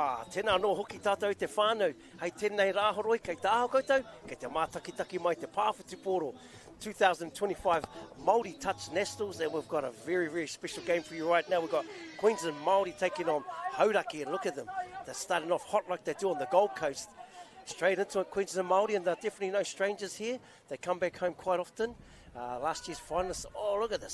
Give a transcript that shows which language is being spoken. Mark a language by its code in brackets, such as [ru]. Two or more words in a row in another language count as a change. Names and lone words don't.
[mi] tēnā no hoki tātou te whānau. Hei tēnei rāhoroi, kei tā aho koutou, kei te mātakitaki mai te Pāwhiti 2025 Māori Touch Nationals, [en] and we've got a very, very special game for you right now. We've got Queensland Māori taking on Hauraki, and look at them. They're starting off hot like they do on the Gold Coast. Straight into it, Queensland Māori, and they're definitely no strangers here. They come back home quite often. Last year's finalists, oh, look at this.